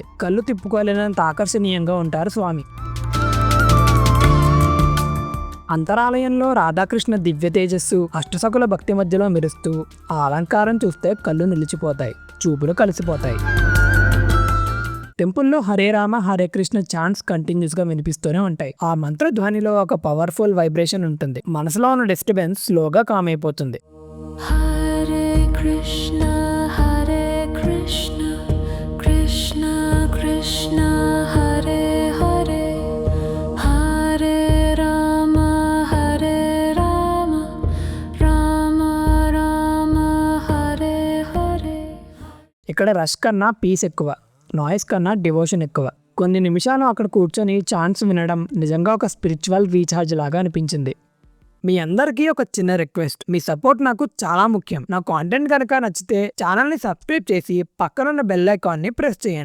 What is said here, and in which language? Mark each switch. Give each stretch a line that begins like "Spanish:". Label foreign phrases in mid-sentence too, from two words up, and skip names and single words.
Telugu: కళ్ళు తిప్పుకోలేనంత ఆకర్షణీయంగా ఉంటారు స్వామి. అంతరాలయంలో రాధాకృష్ణ దివ్య తేజస్సు అష్టసకుల భక్తి మధ్యలో మెరుస్తూ ఆ అలంకారం చూస్తే కళ్ళు నిలిచిపోతాయి, చూపులు కలిసిపోతాయి. టెంపుల్లో హరే రామ హరే కృష్ణ చాంట్స్ కంటిన్యూస్గా వినిపిస్తూనే ఉంటాయి. ఆ మంత్రధ్వనిలో ఒక
English: powerful vibration
Telugu: ఉంటుంది. మనసులో ఉన్న డిస్టర్బెన్స్ స్లోగా కామ్ అయిపోతుంది.
Sanskrit: कृष्ण हरे कृष्ण कृष्ण कृष्ण हरे हरे हरे राम हरे राम राम राम हरे हरे.
Telugu: ఇక్కడ రష్ కన్నా పీస్ ఎక్కువ, నాయిస్ కన్నా డివోషన్ ఎక్కువ. కొన్ని నిమిషాలు అక్కడ కూర్చొని ఛాన్స్ వినడం నిజంగా ఒక
English: spiritual recharge
Telugu: లాగా అనిపించింది. మీ అందరికీ ఒక చిన్న రిక్వెస్ట్, మీ సపోర్ట్ నాకు చాలా ముఖ్యం. నా కాంటెంట్ కనుక నచ్చితే ఛానల్ని సబ్స్క్రైబ్ చేసి పక్కనున్న బెల్ ఐకాన్ని ప్రెస్ చేయండి.